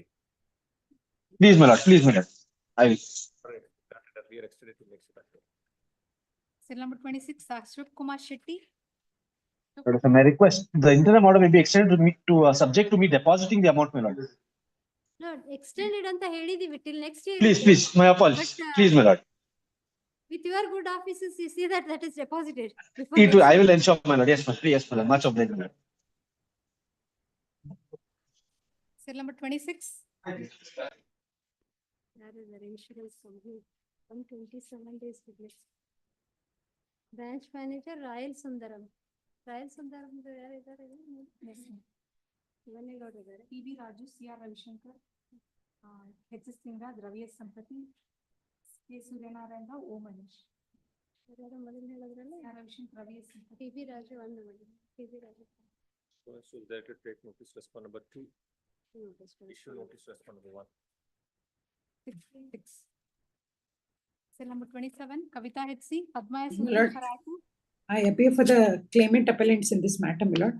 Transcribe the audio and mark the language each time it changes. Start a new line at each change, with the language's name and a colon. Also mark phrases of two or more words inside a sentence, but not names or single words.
English: Please, my lord, please, my lord. I will. We are extended to next matter. Cell number 26, Ashwin Kumar Shetty. Lord, my request, the interim order may be extended to me to subject to me depositing the amount, my lord. No, extended
Kannada: ಅಂತ ಹೇಳಿದೀವಿ
English: till next year. Please, my apologies. But, Please, my lord. with your good offices, you see that is deposited. I will ensure, my lord. Yes, my lord. Yes, my lord. Much obliged, my lord. Cell number 26. That is the insurance company, 127 days to list. Branch manager, Rayal Sundaram. Rayal Sundaram,
Kannada: ಯಾರಿದ್ದಾರೆ? ಇವನ್ನೇ ನೋಡಿದ್ದಾರೆ.
English: PB Raju, CR Ravishankar, HS Singraj, Ravi S. Sampati, K. Suryanarayan Rao, O. Manish.
Kannada: ಮೊದಲು ಹೇಳಿದ್ರಲ್ಲ
English: CR Ravishankar, Ravi S. Sampati.
Kannada: PB ರಾಜು ಒಂದು ಮಾಡಿ. PB ರಾಜು.
English: So that to take notice respond number 2. Issue notice respond number 1. 6. Cell number 27, Kavita HC, Padma S. My lord, Karatu. I appear for the claimant appellants in this matter, my lord.